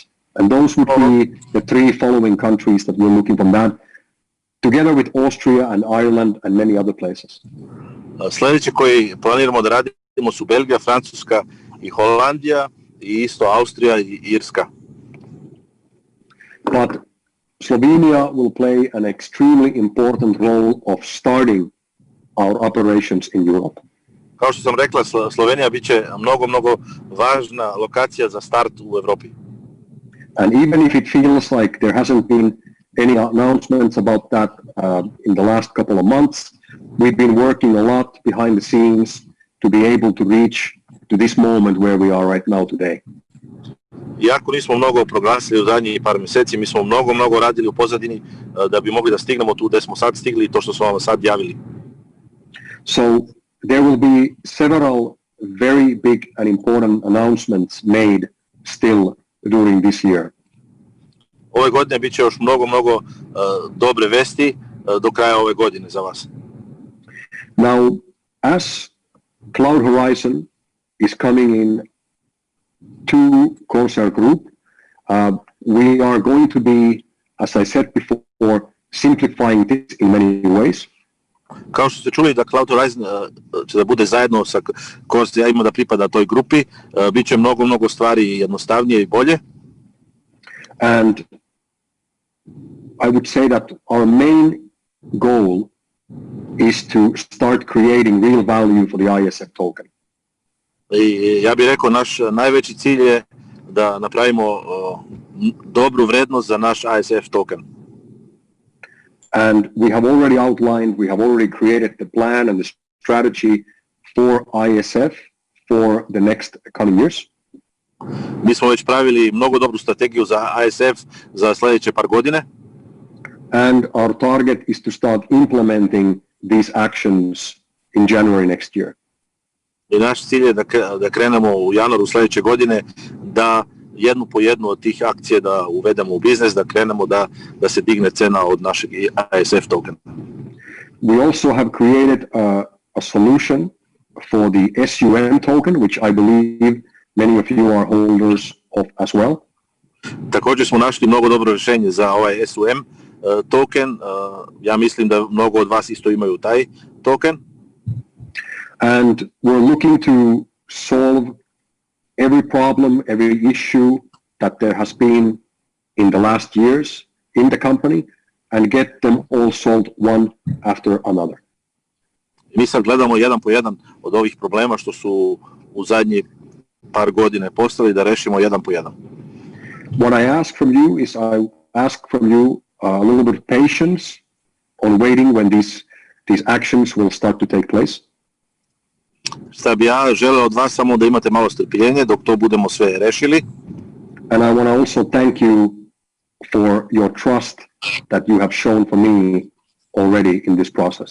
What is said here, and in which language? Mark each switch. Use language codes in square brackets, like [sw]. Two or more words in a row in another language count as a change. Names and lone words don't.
[en] And those would be the 3 following countries that we're looking from that, together with Austria and Ireland and many other places. [bs] Sljedeće koji planiramo da radimo su Belgija, Francuska i Holandija i isto Austrija i Irska. [en] But Slovenia will play an extremely important role of starting our operations in Europe. [bs] Kao što sam rekla, Slovenija bit će mnogo važna lokacija za start u Evropi. [en] And even if it feels like there hasn't been any announcements about that in the last couple of months, we've been working a lot behind the scenes to be able to reach to this moment where we are right now today. [bs] Iako nismo mnogo proglasili u zadnjih par mjeseci, mi smo mnogo radili u pozadini da bi mogli da stignemo tu gde smo sad stigli i to što smo vam sad javili. [en] So there will be several very big and important announcements made still during this year. [bs] Ove godine bit će još mnogo dobre vesti do kraja ove godine za vas. [en] Now, as Cloud Horizon is coming in to Corsair Group, we are going to be, as I said before, simplifying this in many ways. [bs] Kao što ste čuli da Cloud Horizon će da bude zajedno sa Corsairima da pripada toj grupi, bit će mnogo stvari jednostavnije i bolje. [en] And I would say that our main goal is to start creating real value for the ISF token. [bs] I ja bih rekao, naš najveći cilj je da napravimo dobru vrednost za naš ISF token. [en] And we have already outlined, we have already created the plan and the strategy for ISF for the next coming years. [bs] Mi smo već pravili mnogo dobru strategiju za ISF za sljedeće par godine. [en] And our target is to start implementing these actions in January next year. [bs] I naš cilj je da krenemo u januaru sljedeće godine, da jednu po jednu od tih akcije da uvedemo u biznis, da krenemo da se digne cena od našeg ISF tokena. [en] We also have created a solution for the SUM token, which I believe many of you are holders of as well. [bs] Također smo našli mnogo dobro rješenje za ovaj SUM token. Ja mislim da mnogo od vas isto imaju taj token. [en] And we're looking to solve every problem, every issue that there has been in the last years in the company and get them all solved one after another. [bs] Mi sad gledamo jedan po jedan od ovih problema što su u zadnjih par godine postali, da rešimo jedan po jedan. [en] What I ask from you is I ask from you a little bit of patience on waiting when these actions will start to take place. [bs] Šta bi ja želeo od vas samo da imate malo strpljenja dok to budemo sve rešili. [en] And I want to also thank you for your trust that you have shown for me already in this process.